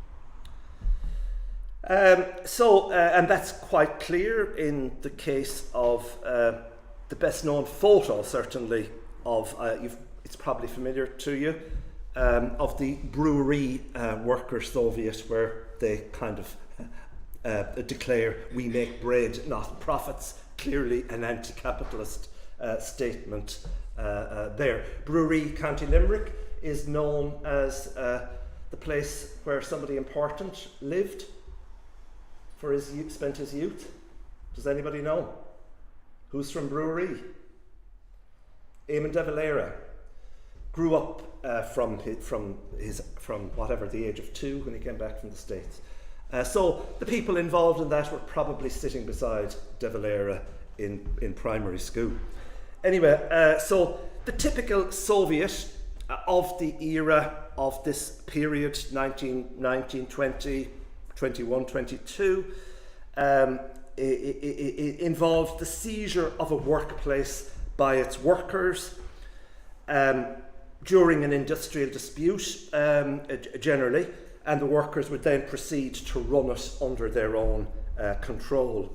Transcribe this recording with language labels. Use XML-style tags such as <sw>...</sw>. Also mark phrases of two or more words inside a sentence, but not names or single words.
<en>And that's quite clear in the case of the best known photo, certainly, of, it's probably familiar to you, of the brewery worker Soviet, where they kind of declare, "We make bread, not profits," clearly an anti-capitalist statement there. Brewery, County Limerick, is known as the place where somebody important lived for spent his youth. Does anybody know? Who's from Brewery? Eamon de Valera grew up from whatever the age of 2 when he came back from the States. So the people involved in that were probably sitting beside de Valera in primary school. Anyway, so the typical Soviet of the era of this period, 1919, 20, 21, 22, it involved the seizure of a workplace by its workers during an industrial dispute, generally, and the workers would then proceed to run it under their own control.</en>